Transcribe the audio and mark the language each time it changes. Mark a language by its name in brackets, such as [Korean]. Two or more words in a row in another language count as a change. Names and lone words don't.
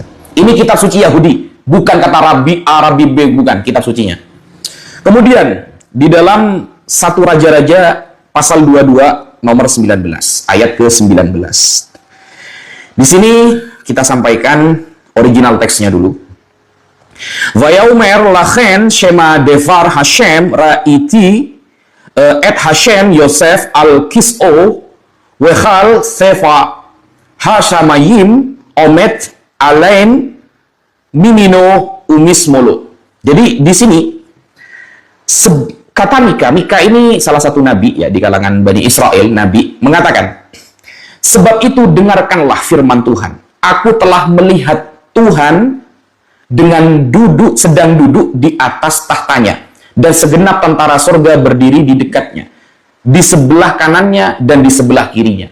[Indonesian] Ini kitab suci Yahudi, bukan kata Rabi A, Rabi B, bukan kitab sucinya. Kemudian di dalam satu Raja-Raja pasal 22 nomor 19, ayat ke-19. Di sini kita sampaikan original teksnya dulu. [Hebrew] ויאמר לכן שמע דבר השם ראיתי את השם יושב על כסאו וכל צבא השמים עומד עליו מימינו ומשמאלו. [Indonesian] Jadi di sini kata Mika ini salah satu nabi ya di kalangan Bani Israel, nabi mengatakan, sebab itu dengarkanlah firman Tuhan. Aku telah melihat Tuhan sedang duduk di atas tahtanya, dan segenap tentara surga berdiri di dekatnya, di sebelah kanannya dan di sebelah kirinya.